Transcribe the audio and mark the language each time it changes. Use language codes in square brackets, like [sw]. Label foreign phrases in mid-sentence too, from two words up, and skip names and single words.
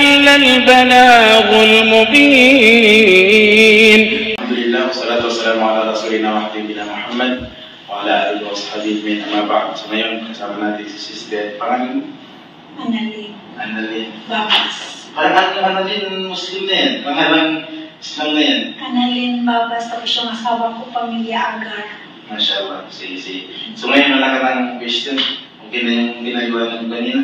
[ar] البلاغ المبين. الحمد لله والصلاة والسلام على رسولنا وحبيبنا محمد وعلى آله وصحبه أما بعد. [tl] So ngayon kasama natin si Sister pangalan Annalyn Babas. Parang Annalyn Muslim na yan, pangalan Islam na yan. Annalyn Babas, tapos yung asawa ko, pamilya Agar. Mashallah, sige. So ngayon wala ka ng question? Okay na yung ginagawa ng kanina?